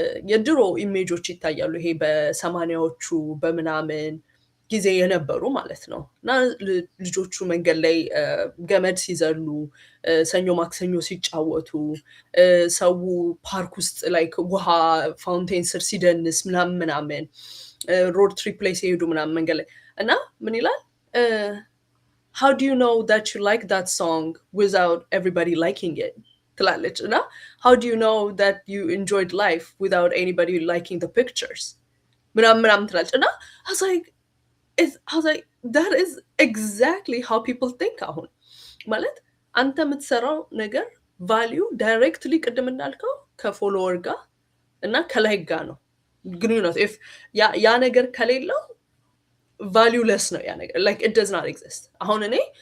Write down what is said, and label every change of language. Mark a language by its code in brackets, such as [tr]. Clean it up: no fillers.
[am] የድሮ ኢሜጆች ይታያሉ። ይሄ በ80ዎቹ በምናምን ጊዜ የነበሩ ማለት ነው እና ልጆቹ መንገድ ላይ ገመድ ሲዘሉ፣ ሰኞ ማክሰኞ ሲጫወቱ፣ ሰው ፓርክ ውስጥ ላይክ ውሃ ፋውንቴን ስር ሲደንስ ምናምን ሮድ ትሪፕ ላይ ሲሄዱ ምናምን መንገድ ላይ እና ምን ይላል [en] how do you know that you like that song without everybody liking it? [am] ትላለች እና [en] how do you know that you enjoyed life without anybody liking the pictures? [am] ምናምን ትላለች እና [en] I was like that is exactly how people think [am] አሁን ማለት አንተ የምትሰራው ነገር ቫሊዩ ዳይሬክትሊ ቅድም እንዳልከው ከፎሎወር ጋር እና ከላይክ ጋር ነው ግንኙነት። if ያ ነገር ከሌለው valueless ነው ያ ነገር, [en] like it does not exist. [am] አሁን እኔ